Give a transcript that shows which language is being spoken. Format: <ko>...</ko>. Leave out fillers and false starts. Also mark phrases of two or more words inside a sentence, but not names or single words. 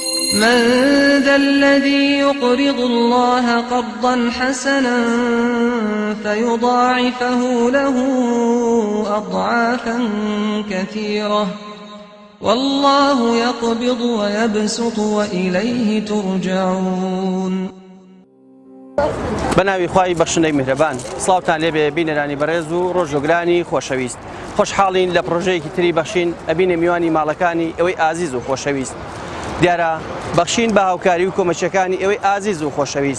<ar>من ذا الذي يقرض الله قرضا حسنا فيضاعفه له أضعافا كثيرة والله يقبض ويبسط وإليه ترجعون.</ar> <ckb>بەناوی خوای بەخشندەی میهرەبان، سڵاوتان لێبێ بینەرانی بەڕێز و ڕۆژگۆگرانی خۆشەویست. خۆشحاڵین لە پرۆژەیەکی تری بەخشین ئەبینە میوانی ماڵەکانی ئەوەی ئازیز و خۆشەویست. دیارە بەخشین بە هاوکاری و کۆمەچەکانی ئەوەی ئازیز و خۆشەویست.</ckb>